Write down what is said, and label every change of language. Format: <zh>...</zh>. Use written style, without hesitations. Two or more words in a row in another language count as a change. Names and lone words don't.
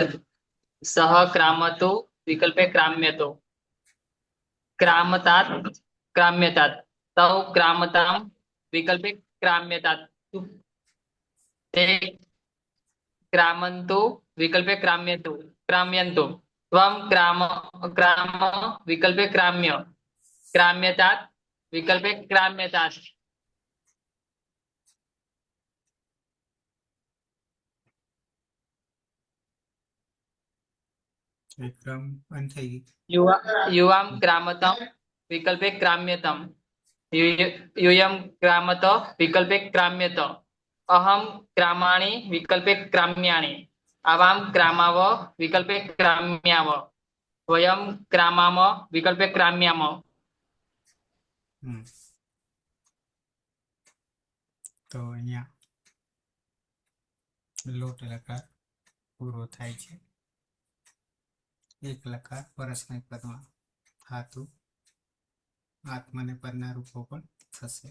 <sa>सह क्रामतो विकल्पे क्राम्यतो क्रामतात् क्राम्यतात् तौ क्रामतां विकल्पे क्राम्यतात् ते क्रामन्तु विकल्पे क्राम्यन्तु त्वं क्राम विकल्पे क्राम्यतात् विकल्पे क्राम्यतात्</sa> <gu>વિક્રમ બંધ થઈ ગઈ.</gu> <sa>युवां क्रामतं विकल्पे क्राम्यतम् यूयं क्रामत विकल्पे क्राम्यत अहं क्रामाणि विकल्पे क्राम्याणि आवां क्रामाव विकल्पे क्राम्याव वयं क्रामाम विकल्पे क्राम्याम</sa> <gu>હમ. તો અહીંયા લોટ લકાર પૂરો થાય છે. એક લકાર પરસ્મય પદમાં થાતું આત્મને પદના રૂપો પણ થશે.</gu>